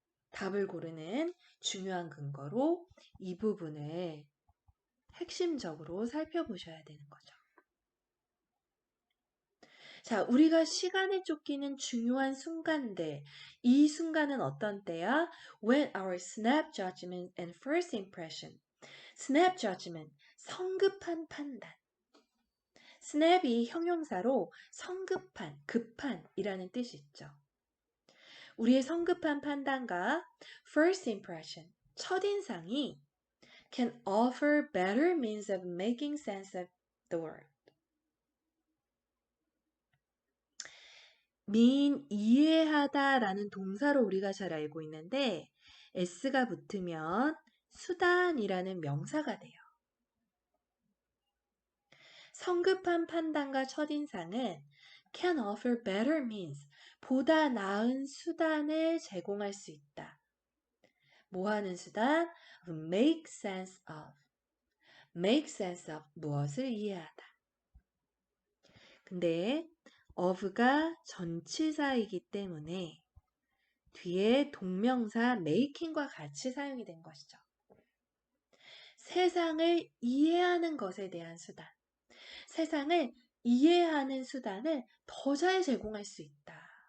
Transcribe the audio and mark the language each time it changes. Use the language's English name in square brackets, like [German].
[Korean] 답을 고르는 중요한 근거로 이 부분을 핵심적으로 살펴보셔야 되는 거죠. 자, 우리가 시간에 쫓기는 중요한 순간들. 이 순간은 어떤 때야? [English] When our snap judgment and first impression. [Korean] snap judgment, 성급한 판단. snap이 형용사로 성급한, 급한이라는 뜻이 있죠. 우리의 성급한 판단과 first impression, 첫인상이 [English] can offer better means of making sense of the world. [Korean] 이해하다라는 동사로 우리가 잘 알고 있는데 s가 붙으면 수단이라는 명사가 돼요. 성급한 판단과 첫인상은 [English] can offer better means, [Korean] 보다 나은 수단을 제공할 수 있다. 뭐 하는 수단? [English] make sense of. make sense of, [Korean] 무엇을 이해하다. 근데 of가 전치사이기 때문에 뒤에 동명사 making과 같이 사용이 된 것이죠. 세상을 이해하는 것에 대한 수단. 세상을 이해하는 수단을 더 잘 제공할 수 있다.